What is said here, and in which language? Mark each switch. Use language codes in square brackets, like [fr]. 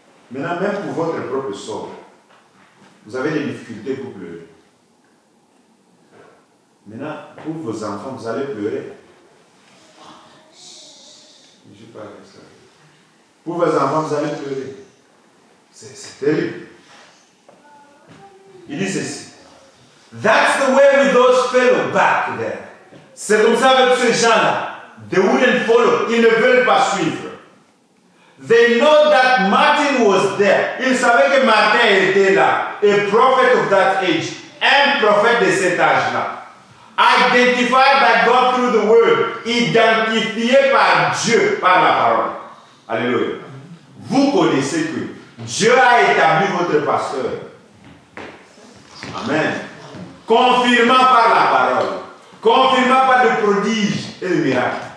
[fr] Maintenant, même pour votre propre sort, vous avez des difficultés pour pleurer. Maintenant, pour vos enfants, vous allez pleurer. Je parle avec ça. Pour vos enfants, vous allez pleurer. C'est terrible. Il dit ceci. [en] That's the way with those fellows back there. [fr] C'est comme ça avec ces gens-là. [en] They wouldn't follow. [fr] Ils ne veulent pas suivre. [en] They know that Martin was there. [fr] Ils savaient que Martin était là. [en] A prophet of that age. [fr] Un prophète de cet âge-là. [en] Identified by God through the word. [fr] Identifié par Dieu, par la parole. Alléluia. Vous connaissez que Dieu a établi votre pasteur. Amen. Confirmant par la parole. Confirmant par le prodige et le miracle.